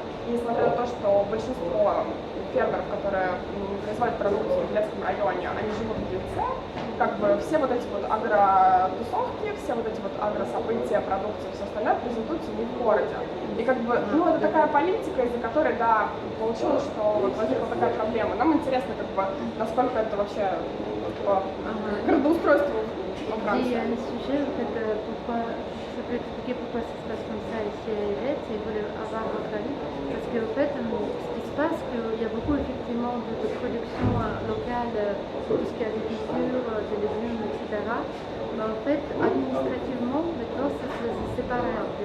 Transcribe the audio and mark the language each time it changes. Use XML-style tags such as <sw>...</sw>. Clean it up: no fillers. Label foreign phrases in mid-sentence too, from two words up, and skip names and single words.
<ru>И несмотря на то, что большинство фермеров, которые производят продукцию в Елецком районе, они живут в Елце, как бы все вот эти вот агротусовки, все вот эти вот агрособытия, продукция, все остальное презентуются не в городе. И как бы, ну это такая политика, из-за которой, да, получилось, что вот возникла такая проблема. Нам интересно, как бы, насколько это вообще по градоустройству во Франции.</ru> <fr>Et le sujet, en fait, pourquoi, ça peut expliquer pourquoi ça se passe comme ça ici à Elette, et vous voulez avoir votre avis. Parce qu'en fait, ce qui se passe, qu'il y a beaucoup effectivement de production locale, tout ce qui est agriculture, des légumes, etc. Mais en fait, administrativement, maintenant, ça se sépare un peu.</fr>